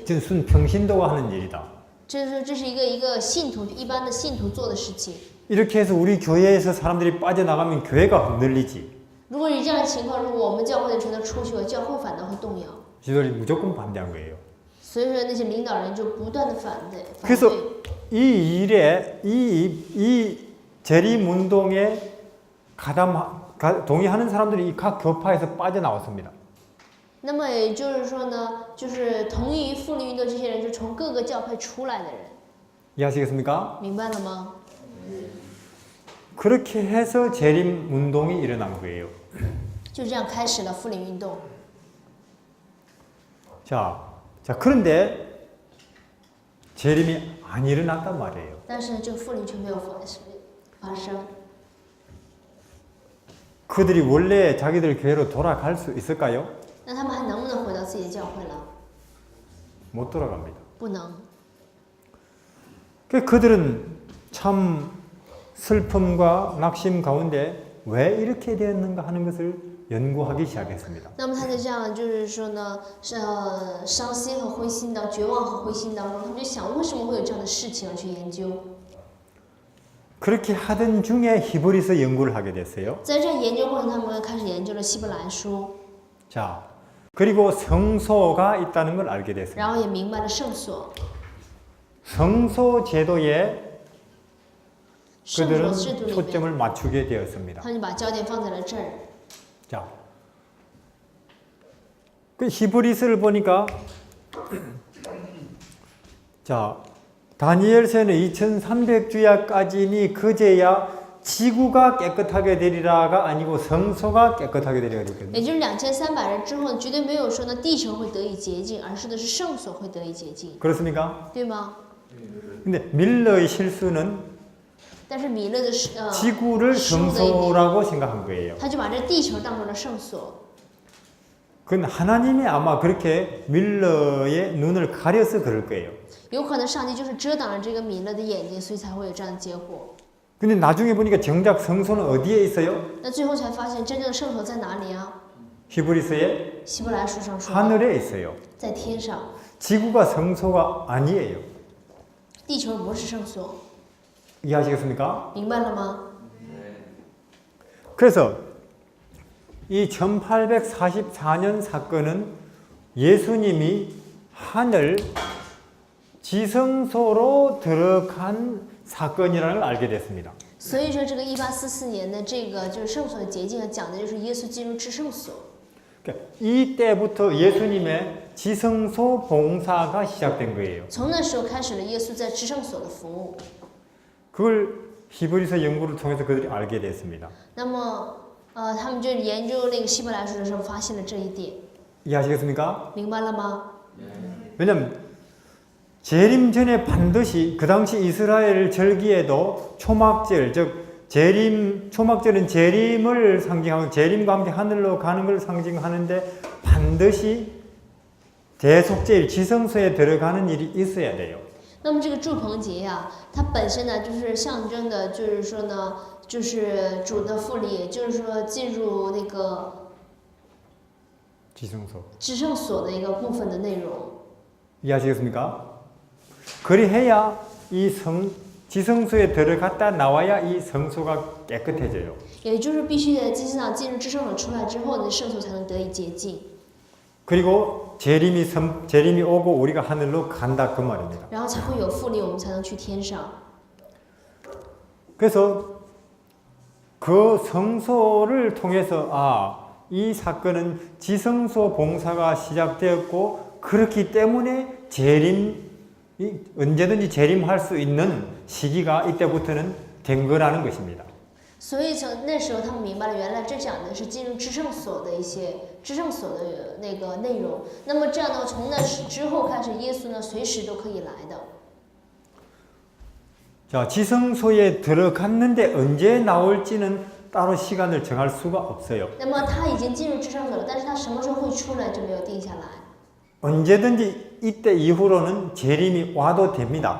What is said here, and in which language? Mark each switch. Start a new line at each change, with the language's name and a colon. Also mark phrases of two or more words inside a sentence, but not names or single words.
Korean: 지금 순 평신도가 하는 일이다.
Chinese: 这是一个信徒一般的信徒做的事情。
Korean: 이렇게 해서 우리 교회에서 사람들이 빠져나가면 교회가 흔들리지.
Chinese: 如果是这样的情况，如果我们教会的全都出去了，教会反倒会动摇。
Korean: 지도들이 무조건 반대한 거예요.
Chinese: 所以说那些领导人就不断的反对。
Korean: 그래서 이 일에 이 재림 운동에 동의하는 사람들이 각 교파에서 빠져나왔습니다.
Chinese: 那么也就是说呢，就是同意于复临运动这些人，就从各个教派出来的人，
Korean: 이해하시겠습니까?
Chinese: 明白了吗？
Korean: 그렇게 해서 재림 운동이 일어난 거예요.
Chinese: 就这样开始了复临运动。
Korean: 자, 그런데 재림이 안 일어났단 말이에요.
Chinese: 但是这个复临却没有发生。
Korean: 그들이 원래 자기들 교회로 돌아갈 수 있을까요?
Chinese: 那他们还能不能回到自己的教会了？
Korean: 못 돌아갑니다.
Chinese: 不能。
Korean: 그들은 참 슬픔과 낙심 가운데 왜 이렇게 되었는가 하는 것을 연구하기 시작했습니다.
Chinese: 那么他就这样，就是说呢，伤心和灰心的绝望和灰心当中，他们就想为什么会有这样的事情而去研究。
Korean: 그렇게 하던 중에 히브리서 연구를 하게 됐어요.
Chinese: 在这研究过程，他们开始研究了希伯来书，
Korean: 자, 그리고 성소가 있다는 걸 알게
Chinese: 然
Korean: 됐습니다.
Chinese: 后也明白了圣所。
Korean: 성소 제도에
Chinese: 圣
Korean: 그들은
Chinese: 所制度里面，
Korean: 초점을 맞추게 되었습니다.
Chinese: 他们就把焦点放在了这儿。
Korean: 자, 그 히브리서를 보니까 자, 다니엘서는 2300주야까지니 그제야 지구가 깨끗하게 되리라가 아니고 성소가 깨끗하게 되리라 그랬거든요.
Chinese: 也就是2300日之后，绝对没有说呢地球会得以洁净，而是的是圣所会得以洁净，
Korean: 그렇습니까?
Chinese: 对吗？
Korean: 근데 밀러의 실수는
Chinese: 但是米勒的
Korean: 지구를
Chinese: 失误的一点，
Korean: 성소라고 생각한 거예요.
Chinese: 他就把这地球当成了圣所。
Korean: 그건 하나님이 아마 그렇게 밀러의 눈을 가려서 그럴 거예요.
Chinese: 有可能上帝就是遮挡了这个米勒的眼睛，所以才会有这样的结果。
Korean: 근데 나중에 보니까 정작 성소는 어디에 있어요?
Chinese: 那最后才发现，真正的圣所在哪里啊？
Korean: 히브리서에
Chinese: 希伯来书上说，
Korean: 하늘에 있어요.
Chinese: 在天上，
Korean: 지구가 성소가 아니에요.
Chinese: 地球不是圣所，
Korean: 이해하시겠습니까?
Chinese: 明白了吗？
Korean: 그래서 이 1844년 사건은 예수님이 하늘 지성소로 들어간 사건이라는 걸 알게 됐습니다.
Chinese: 所以说，这个1844年的这个就是圣所的洁净，讲的就是耶稣进入至圣所。
Korean: 그러니까 이때부터 예수님의 지성소 봉사가 시작된 거예요.
Chinese: 从那时候开始了耶稣在至圣所的服务。
Korean: 그걸 히브리서 연구를 통해서 그들이 알게 됐습니다.
Chinese: 那么，他们就研究那个希伯来书的时候，发现了这一点，
Korean: 이해하시겠습니까?
Chinese: 明白了吗？
Korean: 왜냐면 재림 전에 반드시 그 당시 이스라엘 절기에도 초막절, 즉 초막절은 재림을 상징하고 재림과 함께 하늘로 가는 걸 상징하는데 반드시 대속제일 지성소에 들어가는 일이 있어야 돼요.
Chinese: 那么这个祝棚节呀，它本身呢就是象征的，就是说呢，就是主的复临，也就是说进入那个
Korean: 지성소.
Chinese: 至圣所的一个部分的内容。
Korean: 이해하시겠습니까? 그리해야 이 지성소에 들어갔다 나와야 이 성소가 깨끗해져요.
Chinese: 也就是必须在祭司长进入至圣所出来之后呢，圣所才能得以洁净。
Korean: 그리고 재림이 오고 우리가 하늘로 간다 그 말입니다.
Chinese: 然后才会有复临，我们才能去天上。
Korean: 그래서 그 성소를 통해서 이 사건은 지성소 봉사가 시작되었고 그렇기 때문에 언제든지 재림할 수 있는 시기가 이때부터는 된 거라는 것입니다.
Chinese: 所以从那时候他们明白了，原来这讲的是进入至圣所的一些至圣所的那个内容。那么这样呢，从那之后开始，耶稣呢随时都可以来的。
Korean: 자, 지성소에 들어갔는데 언제 나올지는 따로 시간을 정할 수가 없어요.
Chinese: 那么他已经进入至圣所了，但是他什么时候会出来，就没有定下来。
Korean: 언제든지 이때 이후로는 재림이 와도 됩니다.